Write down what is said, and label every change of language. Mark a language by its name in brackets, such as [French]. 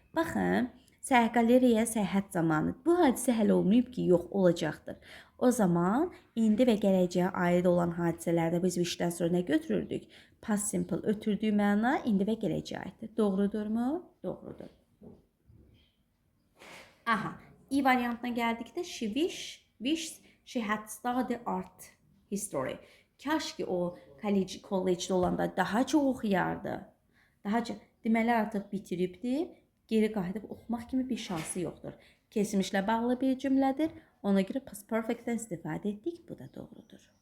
[Azerbaijani] Baxın, galeriyaya səyahət zamanı. Bu hadisə hələ olmayıb ki, yox, olacaqdır. O zaman indi və gələcəyə aid olan hadisələrdə biz wish-dən sonra nə götürürdük? Past simple ötürdüyü məna indi və gələcəyə aiddir. Doğrudurmu? Doğrudur. [English] Aha, [Azerbaijani] E variantına gəldikdə [English] she wished she had studied art history. [Azerbaijani] Kaş ki o kollecdə olanda daha çox oxuyardı. Daha çox, deməli artıq bitiribdi. Geri qayıdıb oxumaq kimi bir şansı yoxdur. Keçmişlə bağlı bir cümlədir. Ona görə past perfect-dən istifadə etdik. Bu da doğrudur.